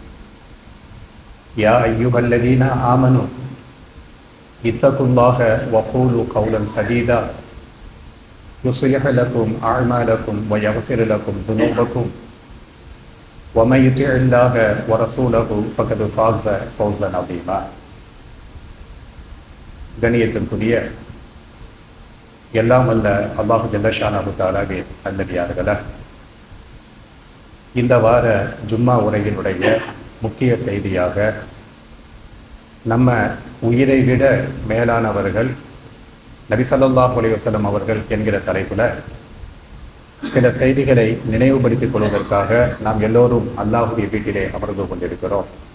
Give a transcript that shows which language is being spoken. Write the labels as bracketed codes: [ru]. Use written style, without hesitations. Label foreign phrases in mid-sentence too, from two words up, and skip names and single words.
[ar] يا أيها الذين آمنوا اتقوا الله وقولوا قولا سديدا يصلح لكم أعمالكم ويغفر لكم ذنوبكم ومن يطع الله ورسوله فقد فاز فوزا عظيما. [ta] கண்ணியத்திற்குரிய எல்லாம் வல்ல அல்லாஹ் [ar] جل شأنه تعالى [ta] நல்லடியார்களே, இந்த வார ஜும்மா உரையினுடைய முக்கிய செய்தியாக நம்ம உயிரை விட மேலானவர்கள் நபி [ar] صلى الله عليه وسلم [ta] அவர்கள் என்கிற தலைப்பில் சில செய்திகளை நினைவுபடுத்திக் கொள்வதற்காக நாம் எல்லோரும் அல்லாஹுடைய வீட்டிலே அமர்ந்து கொண்டிருக்கிறோம்.